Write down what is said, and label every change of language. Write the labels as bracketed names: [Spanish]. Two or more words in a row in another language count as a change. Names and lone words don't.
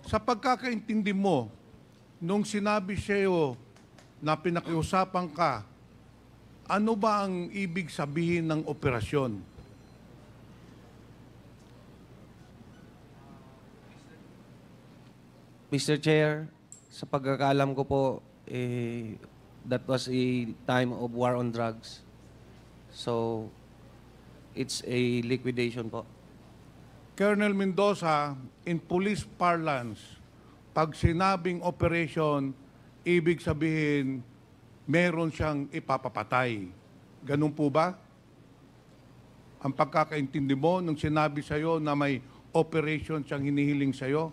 [Filipino] Sa pagkakaintindi mo, nung sinabi sa iyo na pinakiusapan ka, ano ba ang ibig sabihin ng operasyon? [English] Mr. [Filipino] Chair, sa pagkakaalam ko po, [English] that was a time of war on drugs. So, it's a liquidation po. Colonel Mendoza, in police parlance, [Filipino] pag sinabing operation, ibig sabihin, meron siyang ipapapatay. Ganun po ba? Ang pagkakaintindi mo nung sinabi sa iyo na may operation siyang hinihiling sa iyo?